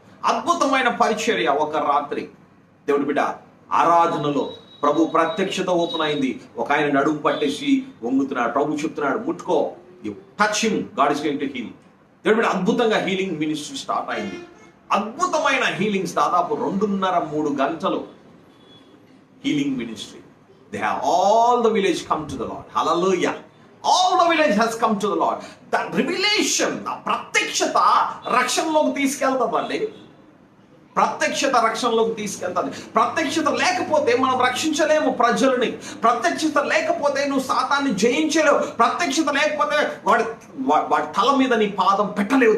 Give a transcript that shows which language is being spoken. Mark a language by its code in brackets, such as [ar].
[te] అద్భుతమైన పరిచర్య. ఒక రాత్రి దేవుడి బిడ్డ ఆరాధనలో ప్రభు ప్రత్యక్షత ఓపెన్ అయింది. ఒక ఆయన నడుము పట్టేసి వంగుతున్నాడు. ప్రభు చెప్తున్నాడు, ముట్టుకో, [en] Touch him, god is going to heal. [te] దేవుడి బిడ్డ అద్భుతంగా హీలింగ్ మినిస్ట్రీ స్టార్ట్ అయింది. అద్భుతమైన హీలింగ్స్, దాదాపు 2.5-3 గంటలు healing ministry. [en] They have all the village come to the Lord. Hallelujah. All the village has come to the Lord. That revelation, [te] ఆ ప్రత్యక్షత రక్షణలోకి తీసుకెళ్తామండి. ప్రత్యక్షత రక్షణలోకి తీసుకెళ్తాది. ప్రత్యక్షత లేకపోతే మనం రక్షించలేము ప్రజలని. ప్రత్యక్షత లేకపోతే నువ్వు సాతాన్ని జయించలేవు. ప్రత్యక్షత లేకపోతే వాడి తల మీద నీ పాదం పెట్టలేవు.